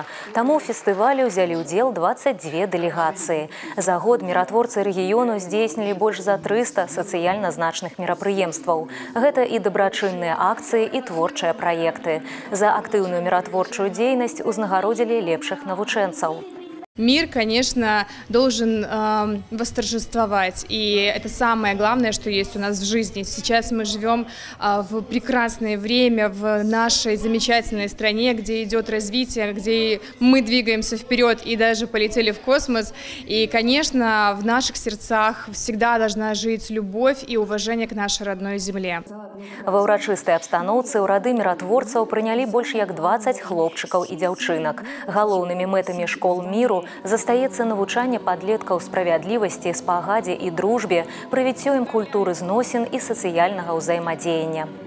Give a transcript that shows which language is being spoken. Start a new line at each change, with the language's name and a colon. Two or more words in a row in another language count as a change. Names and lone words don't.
Belarusian: Таму ў фестывалі ўзялі ўдзел 22 дэлегацыі. За год міратворцы рэгіёну здзейснілі больш за 300 сацыяльна значных мерапрыемстваў. Гэта і дабрачынныя акцыі, і творчыя праекты. За актыўную міратворчую дзейнасць узнагародзілі лепшых навучэнцаў.
Russian: Мир, конечно, должен восторжествовать, и это самое главное, что есть у нас в жизни. Сейчас мы живем в прекрасное время, в нашей замечательной стране, где идет развитие, где мы двигаемся вперед и даже полетели в космос. И, конечно, в наших сердцах всегда должна жить любовь и уважение к нашей родной земле.
Belarusian: Ва ўрачыстай абстаноўцы ў рады міратворцаў прынялі больш як 20 хлопчыкаў і дзяўчынак. Галоўнымі мэтамі школ міру застаецца навучанне падлеткаў справядлівасці, спагадзе і дружбе, прывіццё ім культуры зносін і сацыяльнага ўзаемадзеяння.